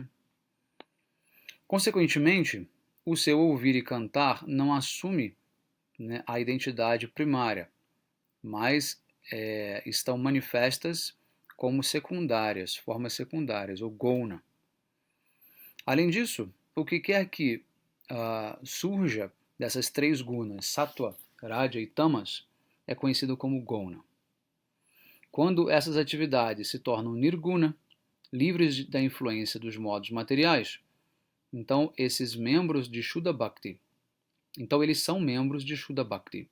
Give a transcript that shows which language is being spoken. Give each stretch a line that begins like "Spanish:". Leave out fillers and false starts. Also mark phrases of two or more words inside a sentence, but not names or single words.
Portuguese: Consequentemente, o seu ouvir e cantar não assume, né, a identidade primária, mas estão manifestas como secundárias, formas secundárias, ou gona. Além disso, o que quer que surja dessas três gunas, sattva, raja e tamas, é conhecido como gona. Quando essas atividades se tornam nirguna, livres da influência dos modos materiais. Então, esses membros de
Sanskrit: शुद्ध भक्ति,
Portuguese: então eles são membros de
Sanskrit: शुद्ध भक्ति.